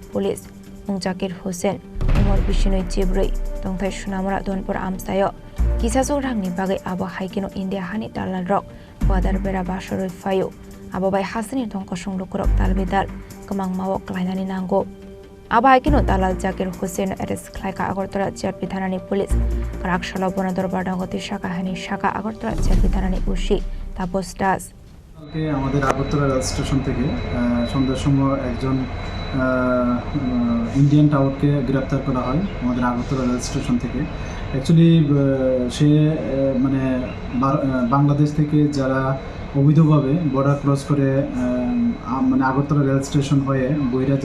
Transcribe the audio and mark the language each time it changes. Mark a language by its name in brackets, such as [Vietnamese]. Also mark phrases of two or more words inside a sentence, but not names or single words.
[Kok Borok] Police Mung Zakir Hussain Umar Bishinoi Jibrei Tongthai Sunamura Donpur Amsayo Kisasok Rangni Bagai Abo Haikino India Hani Dalal Rok Border Bera Bashoi Fayo Ababai Hasani Tongkosung Lukurok Talbidal Kamang Mawok Lainani Nango Abai Kino Dalal Zakir Hussain arrest Klaika Agartala JRP Thanani Police Karak Shalabona Dorbar Nagoti Shaka Hani Shaka Agartala JRP Thanani Ushi Tapos Das [Bangla] আমাদের আগরতলা [English] rail station [Bangla] থেকে সন্ধ্যার সময় একজন [English] Indian tout [Bangla] গ্রেপ্তার করা হয় আমাদের আগরতলা [English] rail station [Bangla] থেকে অ্যাকচুয়ালি সে মানে বাংলাদেশ থেকে যারা অবৈধভাবে [English] border cross [Bangla] করে মানে আগরতলা [English] rail station [Bangla] হয়ে বহিরাজ্যে